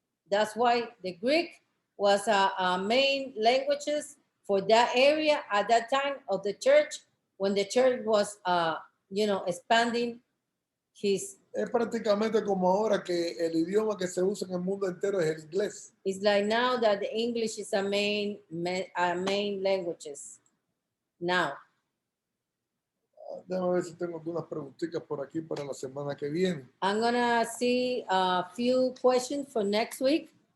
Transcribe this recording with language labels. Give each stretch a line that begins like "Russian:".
English: That's why the Greek was a main languages for that area at that time of the church, when the church was expanding his.
Spanish: Es prácticamente como ahora que el idioma que se usa en el mundo entero es el inglés.
English: It's like now that the English is a main languages now.
Spanish: Déjame ver si tengo algunas preguntitas por aquí para la semana que viene.
English: I'm gonna see a few questions for next week.